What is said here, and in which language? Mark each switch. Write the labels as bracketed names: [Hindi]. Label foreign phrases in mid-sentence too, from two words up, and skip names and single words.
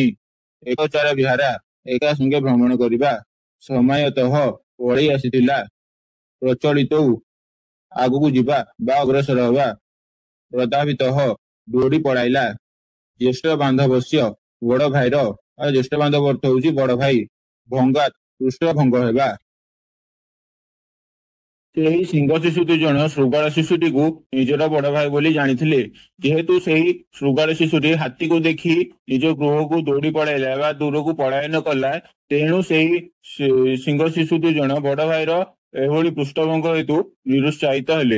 [Sanskrit] एकचार विहारा [Odia] ଏକା ସଙ୍ଗେ ଭ୍ରମଣ କରିବା। ସମାୟତଃ ପଳେଇ ଆସିଥିଲା। ପ୍ରଚଳିତୌ ଆଗୁକୁ ଯିବା ବା ଅଗ୍ରସର ହବା। ପ୍ରଧାବିତଃ ଦୌଡ଼ି ପଳାଇଲା। [Sanskrit] ज्येष्ठ बांधवस्य [Odia] ବଡ଼ ଭାଇର, [Sanskrit] ज्येष्ठ बांधव [Odia] ଅର୍ଥ ହୁଁ ବଡ଼ ଭାଇ। ଭଙ୍ଗାତ ପୃଷ୍ଠ ଭଙ୍ଗ ହେବା। ସେହି ସିଂହ ଶିଶୁ ଦୁଇଜଣ ଶୃଗାଳ ଶିଶୁଟିକୁ ନିଜର ବଡ଼ ଭାଇ ବୋଲି ଜାଣିଥିଲେ। ଯେହେତୁ ସେହି ଶୃଗାଳ ଶିଶୁଟି ହାତୀକୁ ଦେଖି ନିଜ ଗୃହକୁ ଦୌଡ଼ି ପଳାଇଲା ବା ଦୂରକୁ ପଳାୟନ କଲା, ତେଣୁ ସେହି ସିଂହ ଶିଶୁ ଦୁଇଜଣ ବଡ଼ ଭାଇର ଏଭଳି ପୃଷ୍ଠଭଙ୍ଗ ହେତୁ ନିରୁତ୍ସାହିତ ହେଲେ।